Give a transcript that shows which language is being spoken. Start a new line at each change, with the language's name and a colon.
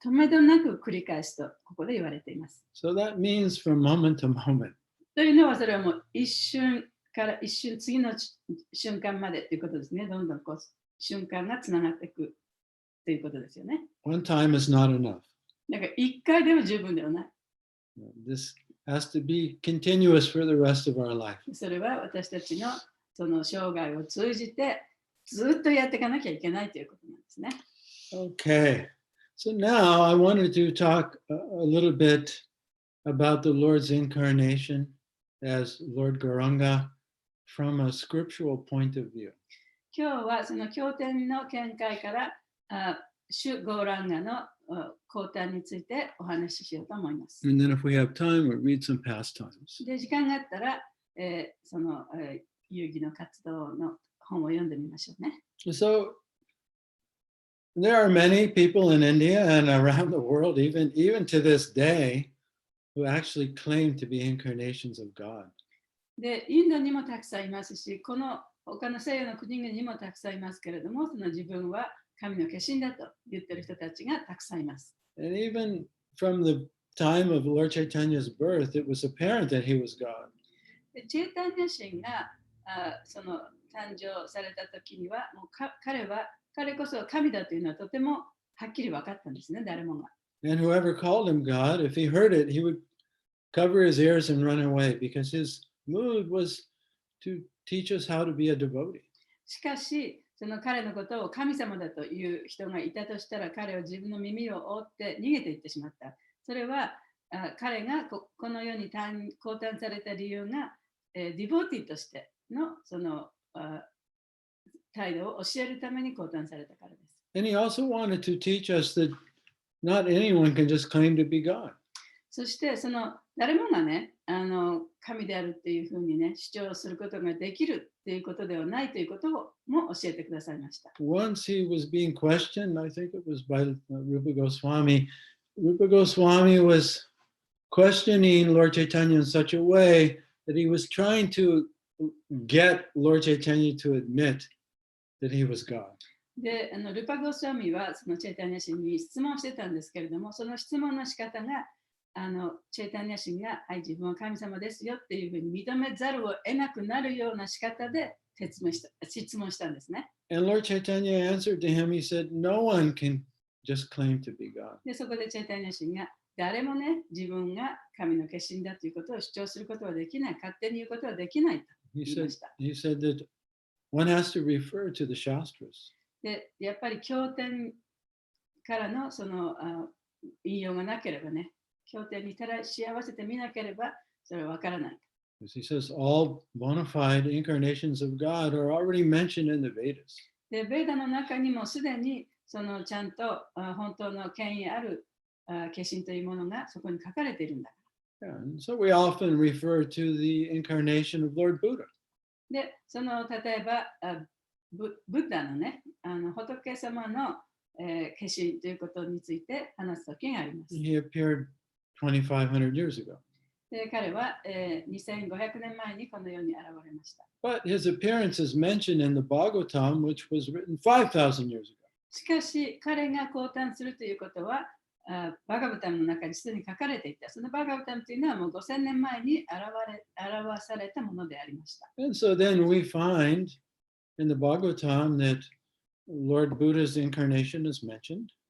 Japanese: 止めどなく繰り返すとここで言われています。
English: So that means from moment to moment.
Japanese: というのはそれはもう一瞬から一瞬次の瞬間までということですね。どんどんこう瞬間がつながっていくということですよね。
English: One time is not enough.
Japanese: だから一回では十分ではない。
English: This has to be continuous for the rest of our life.
Japanese: それは私たちのその生涯を通じてずっとやっていかなきゃいけないということなんですね。
English: Okay. So now I wanted to talk a little bit about the Lord's incarnation as Lord Gauranga from a scriptural point of view.
Japanese: 今日はその経典の見解から主ゴーランガの降誕についてお話ししようと思います。
English: And then if we have time, we'll read some pastimes.
Japanese: で、時間があったら、その、遊戯の活動の本を読んでみましょうね。
English: So there are many people in India and around the world, even to this day, who actually claim to be incarnations of God.
Japanese: で、インドにもたくさんいますし、この他の西洋の国々にもたくさんいますけれども、その自分は神の化身だと言っている人たちがたくさんいます。
English: And even from the time of Lord Chaitanya's birth, it was apparent that he was God.
Japanese: でチェータンニャ神がその誕生された時には、もう彼こそ神だというのはとてもはっきり分かったんですね、誰もが。
English: And whoever called him God, if he heard it, he would cover his ears and run away because his mood was to teach us how to be a devotee.
Japanese: しかし、その彼のことを神様だという人がいたとしたら、彼は自分の耳を覆って逃げていってしまった。それは彼がこの世に降誕された理由が、ディボーティーとしてのその態度を教えるために降誕されたからです。
English: And he also wanted to teach us that not anyone can just claim to be God.
Japanese: そしてその誰もがね、神であるっていうふうにね、主張することができるっていうことではないということをも教えてくださいました。
English: Once he was being questioned, I think it was by Rupa Goswami. Rupa Goswami was questioning Lord Chaitanya in such a way that he was trying to get Lord Chaitanya to admit that he was God.
Japanese: で、ルパ・ゴスワミはそのチェイタニャ神に質問してたんですけれども、その質問の仕方がチェイタニャ神が、はい、自分は神様ですよっていうふうに認めざるを得なくなるような仕方で質問したんですね。
English: And Lord Chaitanya answered to him, he said, no one can just claim to be God.
Japanese: で、そこでチェイタニャ神が、誰もね、自分が神の化身だということを主張することはできない、勝手に言うことはできないと言いました。
English: He said that one has to refer to the Shastras.
Japanese: で、やっぱり経典からのその引用がなければね、経典に照らし合わせてみなければそれはわからない。
English: As he says, all bona fide incarnations of God are already mentioned in the Vedas.
Japanese: で、ベーダの中にもすでにそのちゃんと本当の権威ある化身というものがそこに書かれているんだ。
English: Yeah, and so we often refer to the incarnation of Lord Buddha.
Japanese: で、その例えばブッダのね、仏様の、化身ということについて話すときがあります。
English: He appeared 2,500 years ago.
Japanese: で、彼は、2500年前にこの世に現れました。
English: But his appearance is mentioned in the Bhagavatam, which was written 5,000 years ago.
Japanese: しかし、彼が降誕するということは、バガブタムの中にすでに書かれていた。そのバガブタムというのはもう5000年前に表されたものでありました。
English: And so then we find in the Bhagavatam that Lord Buddha's incarnation is mentioned.